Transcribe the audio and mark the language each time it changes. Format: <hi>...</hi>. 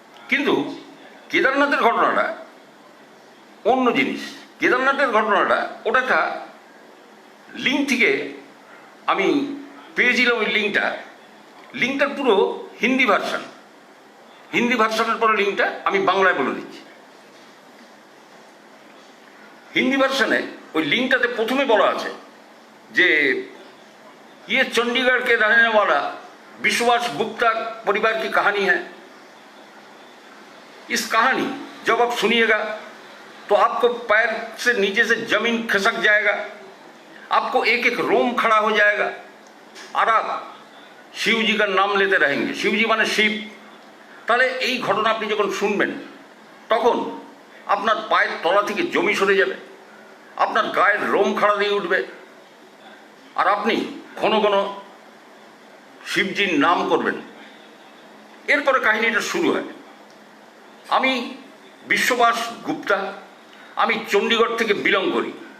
<bn>কিন্তু কেদারনাথের ঘটনাটা অন্য জিনিস। কেদারনাথের ঘটনাটা ওটা একটা লিঙ্ক থেকে আমি পেয়েছিলাম ওই লিঙ্কটার পুরো হিন্দি ভার্সানের পরে লিঙ্কটা আমি বাংলায় বলে দিচ্ছি। हिंदी वर्षने वो लिंकटाते प्रथमे बला आछे जे</bn> <hi>ये चंडीगढ़ के रहने वाला विश्वास गुप्ता परिवार की कहानी है। इस कहानी जब आप सुनिएगा तो आपको पैर से नीचे से जमीन खिसक जाएगा, आपको एक एक रोम खड़ा हो जाएगा और आप शिव जी का नाम लेते रहेंगे। शिव जी माने शिव। ताहले</hi> <bn>এই ঘটনা আপনি যখন শুনবেন তখন আপনার পায়ের তলা থেকে জমি সরে যাবে, আপনার গায়ের রোম খাড়া দিয়ে উঠবে আর আপনি ঘন ঘন শিবজির নাম করবেন। এরপরে কাহিনীটা শুরু হয়। আমি বিশ্ববাস গুপ্তা, আমি চণ্ডীগড় থেকে বিলং করি।</bn>